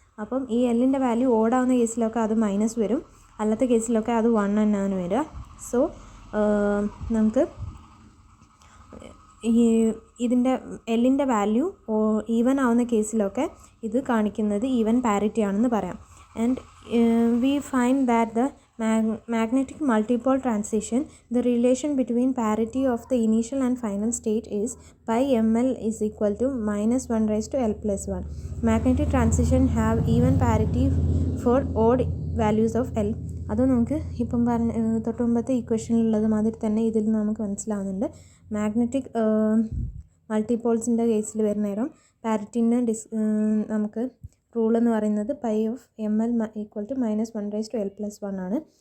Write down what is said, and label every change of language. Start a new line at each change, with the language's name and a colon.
Malayalam: അപ്പം ഈ എല്ലിൻ്റെ വാല്യൂ ഓടാവുന്ന കേസിലൊക്കെ അത് മൈനസ് വരും, അല്ലാത്ത കേസിലൊക്കെ അത് 1 തന്നെയാണ് വരിക. സോ നമുക്ക് ഈ ഇതിൻ്റെ എല്ലിൻ്റെ വാല്യൂ ഈവൻ ആവുന്ന കേസിലൊക്കെ ഇത് കാണിക്കുന്നത് ഈവൻ പാരിറ്റി ആണെന്ന് പറയാം.
English: And we find that the magnetic multipole transition, the relation between parity of the initial and final state is pi ml is equal to -1/L+1. Magnetic transition have even parity for odd values of L.
Malayalam: അത് നമുക്ക് ഇപ്പം തൊട്ട് മുമ്പത്തെ ഇക്വേഷനിലുള്ളത് മാതിരി തന്നെ ഇതിൽ നമുക്ക് മനസ്സിലാവുന്നുണ്ട്. മാഗ്നറ്റിക് മൾട്ടിപോൾസിൻ്റെ കേസിൽ വരുന്ന നേരം പാരിറ്റിൻ്റെ നമുക്ക് റൂൾ എന്ന് പറയുന്നത്
English: pi of ml equal to -1/L+1
Malayalam: ആണ്.